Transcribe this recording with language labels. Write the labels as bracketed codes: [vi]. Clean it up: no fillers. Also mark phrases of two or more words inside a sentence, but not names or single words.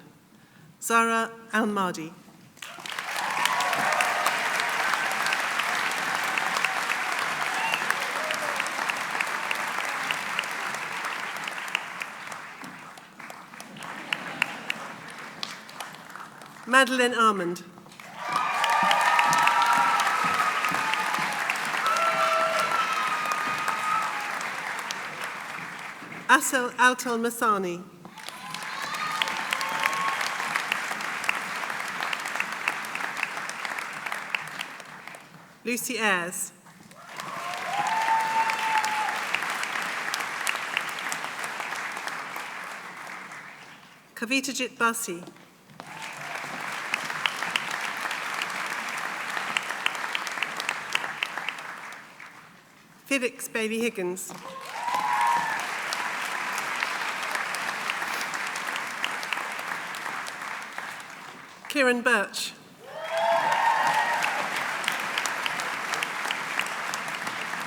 [en] Zara Al-Mahdi. Madeleine Armand. Asel Altal-Masani. Lucy Ayres. Kavitajit Basi. Felix Bailey Higgins. Kieran Birch.